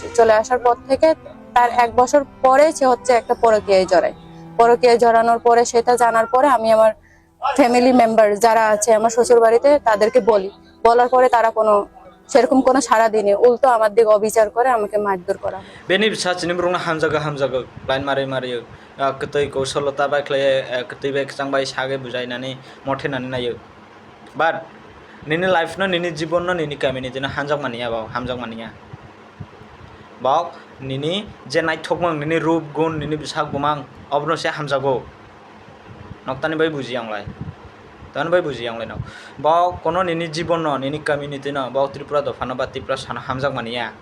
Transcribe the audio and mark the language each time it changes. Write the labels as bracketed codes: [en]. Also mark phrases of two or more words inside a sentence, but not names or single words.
[bn] চলে আসার পর থেকে তার 1 বছর পরে সে হচ্ছে একটা পরকীয়ায় জড়ায়। পরকীয়ায় জড়ানোর পরে সেটা জানার পরে আমি আমার [en] family member [bn] যারা আছে আমার শ্বশুর বাড়িতে তাদেরকে বলার পরে তারা সেরকম কোনো সাড়া দিনে উল্টো আমার দিকে অবিচার করে আমাকে মারধর করা হয়। [brx] बेनि फिसाजोनि ब्रुंना हामजागो लाइन मारै कतै कौशलता बायख्लाय कतै बाय चांबाय सागे बुजायनानै मथेनानै नायो बाट निनि लाइफ न निनि जीवन न निनि कम्युनिटी न हामजाग मानिया बाव निनि जे नायथकमों निनि रूप गुण निनि बिसाग बुमां अबनसे हामजागो नक्तानि बाय बुजियांलाय तन बाय बुजियांलाय न बाव कोनो निनि जीवन न निनि कम्युनिटी न बाव त्रिपुरा दफान बा त्रिपुरा साना हामजाग मानिया